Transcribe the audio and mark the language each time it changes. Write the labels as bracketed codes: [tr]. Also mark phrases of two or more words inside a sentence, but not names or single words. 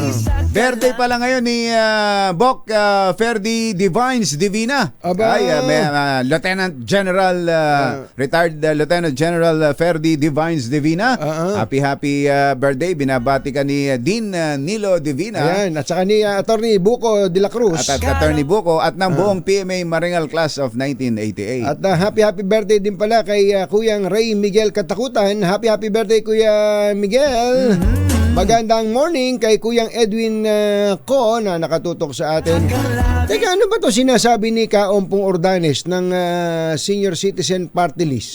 [tl] Birthday pala ngayon ni Bok Ferdi Divines Divina. [en] Lieutenant General, retired Lieutenant General Ferdi Divines Divina. Happy birthday. [tl] Binabati ka ni Dean Nilo Divina. Ayan, at saka ni Attorney Buko de la Cruz. At Attorney Buko at ng buong PMA Maringal Class of 1988. At [en] happy birthday [tl] din pala kay Kuyang Ray Miguel Katakutan. [en] Happy birthday [tl] Kuya Miguel. Magandang morning kay Kuyang Edwin Ko na nakatutok sa atin. Teka, ano ba to sinasabi ni Kaompong Ordanes ng Senior Citizen Party List?